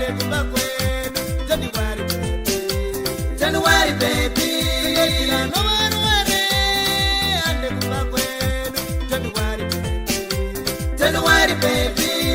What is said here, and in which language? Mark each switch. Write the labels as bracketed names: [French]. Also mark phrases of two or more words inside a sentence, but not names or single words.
[Shona] kumba kwedu [English] January baby January baby [Shona] no warware ande kumba kwedu [English] January baby January baby